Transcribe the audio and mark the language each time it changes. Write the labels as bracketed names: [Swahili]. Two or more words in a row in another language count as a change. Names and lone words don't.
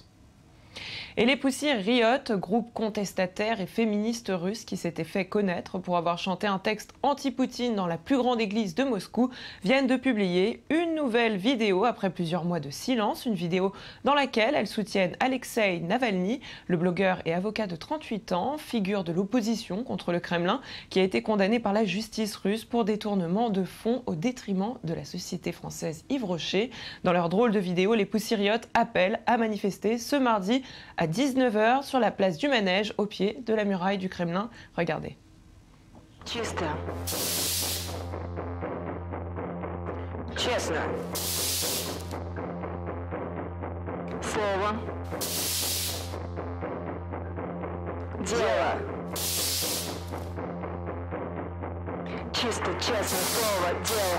[French] Et les Pussy Riot, groupe contestataire et féministe russe qui s'était fait connaître pour avoir chanté un texte anti-Poutine dans la plus grande église de Moscou, viennent de publier une nouvelle vidéo après plusieurs mois de silence, une vidéo dans laquelle elles soutiennent Alexei Navalny, le blogueur et avocat de 38 ans, figure de l'opposition contre le Kremlin, qui a été condamné par la justice russe pour détournement de fonds au détriment de la société française Yves Rocher. Dans leur drôle de vidéo, les Pussy Riot appellent à manifester ce mardi à 19h sur la place du Manège, au pied de la muraille du Kremlin. Regardez. [Russian] Чисто. Честно. Слово. Дело. Чисто, честно, слово, дело.